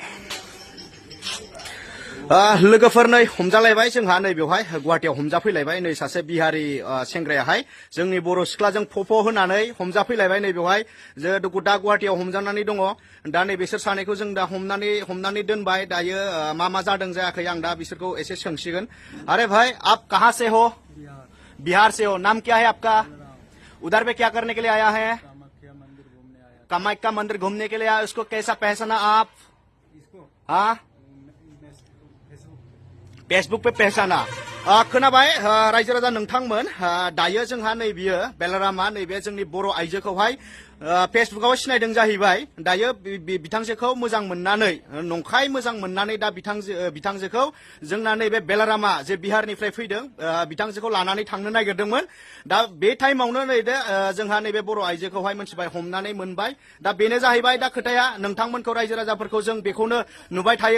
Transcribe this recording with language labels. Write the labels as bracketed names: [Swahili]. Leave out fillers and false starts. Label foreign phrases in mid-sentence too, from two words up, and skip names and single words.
[Bodo] लोगोफोर नै हमजालायबाय जोंहा नै बेवहाय गुवाहाटियाव हमजाफैलायबाय नै सासे बिहारि सेंग्रायाहाय जोंनि बर' सिख्लाजों फफ' होनानै हमजाफैलायबाय नै बेवहाय जे दा गुवाहाटियाव हमजानानै दङ दा नै बिसोर सानैखौ जों दा हमनानै दोनबाय दायो मा जादों जायाखै आं दा बिसोरखौ एसे सोंसिगोन [Hindi] अरे भाई आप कहाँ से हो बिहार से हो नाम क्या है आपका उधर पे क्या करने के लिए आया है कामाख्या मंदिर घूमने के लिए आया उसको कैसा पहचाना आप हाँ फेसबुक पे पहचाना [Bodo] खोनाबाय रायजो राजा नोंथांमोन दायो जोंहा नै बियो बेलारामा नैबे जोंनि बर' आइजोखौहाय फेसबुकाव सिनायदों जाहैबाय दायो बिथांजोखौ मोजां मोननानै नंखाय मोजां मोननानै दा बिथांजोखौ जोंना नैबे बेलारामा जे बिहारनिफ्राय फैदों बिथांजोखौ लानानै थांनो नागिरदोंमोन दा बे टाइमावनो नै जोंहा नैबे बर' आइजोखौहाय मोनथिबाय हमनानै मोनबाय दा बेनो जाहैबाय दा खोथाया नोंथांमोनखौ रायजो राजाफोरखौ जों बेखौनो नुबाय थायो